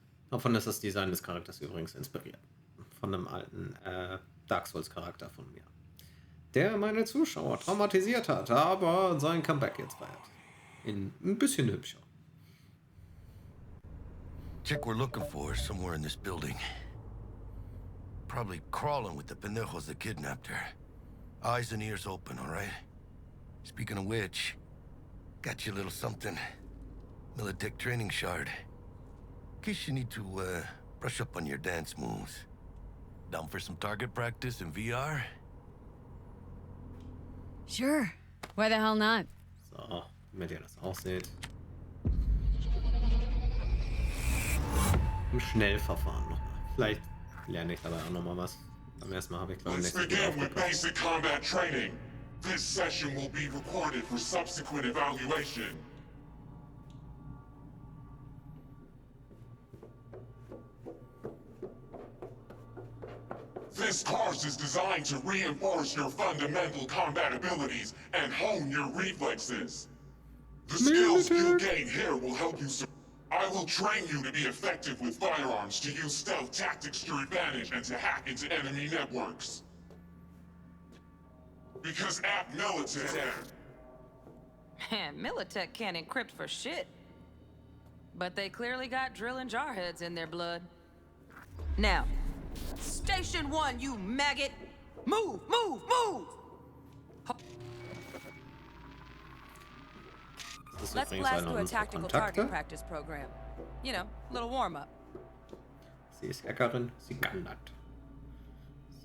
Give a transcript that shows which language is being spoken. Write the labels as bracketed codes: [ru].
[de] Davon ist das Design des Charakters übrigens inspiriert. Von einem alten Dark Souls Charakter von mir. Der meine Zuschauer traumatisiert hat, aber sein Comeback jetzt feiert. In ein bisschen hübscher. [en] Chick we're looking for is somewhere in this building. Probably crawling with the pendejos that kidnapped her. Eyes and ears open, all right? Speaking of which, got you a little something. Militech training shard. In case you need to, brush up on your dance moves. Down for some target practice in VR? Sure. Why the hell not? [de] So, damit ihr das auch seht. Im Schnellverfahren nochmal. Vielleicht lerne ich dabei auch nochmal was. Beim ersten Mal habe ich glaube ich [en] Let's [de] nicht so gut [en] begin with [de] aufgepasst. [en] basic combat training. This session will be recorded for subsequent evaluation. This course is designed to reinforce your fundamental combat abilities and hone your reflexes. The skills you gain here will help you I will train you to be effective with firearms, to use stealth tactics to your advantage, and to hack into enemy networks. Because at Militech... Man, Militech can't encrypt for shit. But they clearly got drill and jarheads in their blood. Now, Station 1, you maggot! Move, move, move! Let's blast through a tactical target practice program. You know, little warm-up. [de] Sie ist Hackerin, sie kann das.